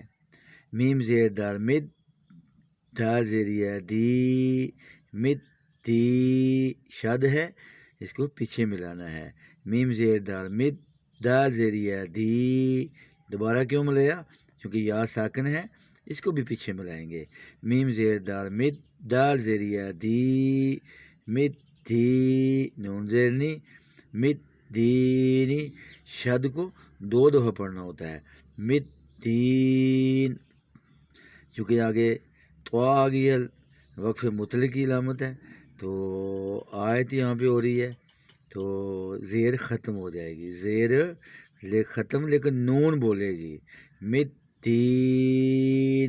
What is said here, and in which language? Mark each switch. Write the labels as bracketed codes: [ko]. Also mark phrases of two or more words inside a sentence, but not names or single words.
[ur] میم زیر دال، مد، دال زیر یا، دی، مد دی، شد ہے، اس کو پیچھے ملانا ہے۔ میم زیر دال، مد، دال زیر یا، دی۔ دوبارہ کیوں ملایا؟ کیونکہ یا ساکن ہے، اس کو بھی پیچھے ملائیں گے۔ میم زیر دال، مد، دال زیر یا، دی، مد دی، نون زیر نی، مد دینی۔ شد کو دو دفعہ پڑھنا ہوتا ہے، مد دین۔ چونکہ آگے تو آ گئی ہے، وقف مطلق کی علامت ہے، تو آیت یہاں پہ ہو رہی ہے، تو زیر ختم ہو جائے گی، زیر ختم، لیکن نون بولے گی، مد دین۔